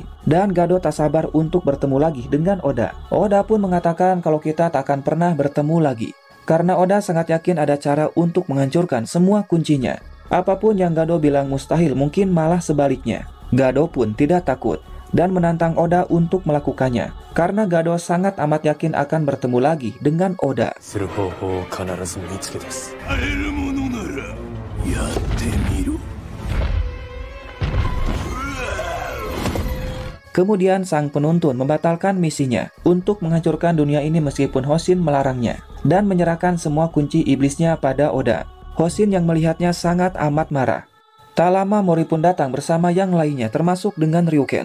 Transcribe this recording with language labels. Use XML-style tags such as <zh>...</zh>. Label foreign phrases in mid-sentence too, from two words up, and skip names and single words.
<id>Dan Gado tak sabar untuk bertemu lagi dengan Oda. Oda pun mengatakan kalau kita tak akan pernah bertemu lagi karena Oda sangat yakin ada cara untuk menghancurkan semua kuncinya. Apapun yang Gado bilang mustahil, mungkin malah sebaliknya. Gado pun tidak takut dan menantang Oda untuk melakukannya karena Gado sangat amat yakin akan bertemu lagi dengan Oda.</id> <ja>する方法を必ず見つけ出す。会えるものならやってみろ。</ja> <id>Kemudian sang penuntun membatalkan misinya untuk menghancurkan dunia ini meskipun Hosin melarangnya dan menyerahkan semua kunci iblisnya pada Oda. Hosin yang melihatnya sangat amat marah. Tak lama Mori pun datang bersama yang lainnya termasuk dengan Ryuken.</id>